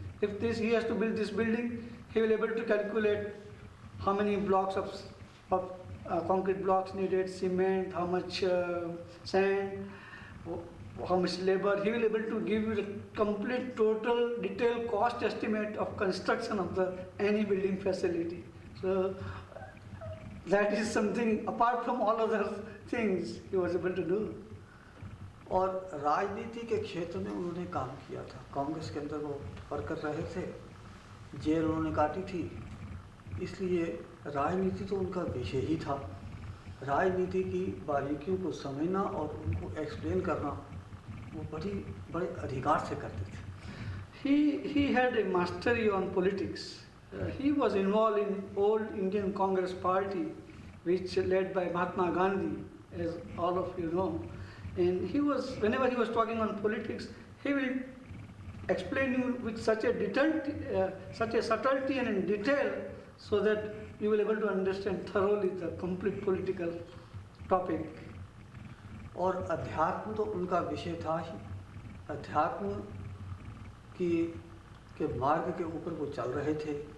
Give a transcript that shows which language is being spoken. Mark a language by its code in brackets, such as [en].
[en] If he has to build this building, he will be able to calculate how many blocks of concrete blocks needed, cement, how much sand, how much labor. He will be able to give you the complete, total, detailed cost estimate of construction of any building facility. So that is something apart from all other things he was able to do. [hi] और राजनीति के क्षेत्र में उन्होंने काम किया था। कांग्रेस के अंदर वो वर्कर रहे थे, जेल उन्होंने काटी थी, इसलिए राजनीति तो उनका विषय ही था। राजनीति की बारीकियों को समझना और उनको एक्सप्लेन करना वो बड़े अधिकार से करते थे। [en] He had a mastery on politics. He was involved in old Indian Congress Party, which led by Mahatma Gandhi, as all of you know. And whenever he was talking on politics, he will explain you with such a subtlety and in detail, so that you will be able to understand thoroughly the complete political topic. [hi] और अध्यात्म तो उनका विषय था ही। अध्यात्म के मार्ग के ऊपर वो चल रहे थे।